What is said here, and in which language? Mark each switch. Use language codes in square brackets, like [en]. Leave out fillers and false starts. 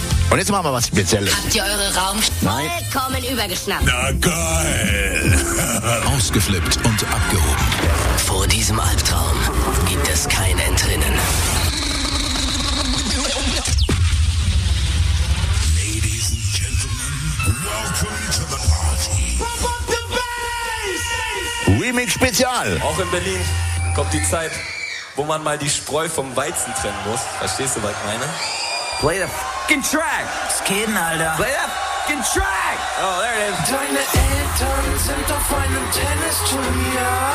[de] Und jetzt machen wir was Spezielles. Habt ihr eure Raumschiffe vollkommen übergeschnappt? Na geil! Ausgeflippt und abgehoben. Vor diesem Albtraum gibt es kein Entrinnen. [en] Ladies and Gentlemen, welcome to the party. [de] Remix Spezial. Auch in Berlin kommt die Zeit, wo man mal die Spreu vom Weizen trennen muss. Verstehst du, was ich meine? [en] Play the f***ing track! [de] Skaten, Alter. [en] Play the f***ing track! Oh, there it is. [de] Deine Eltern sind auf einem Tennisturnier.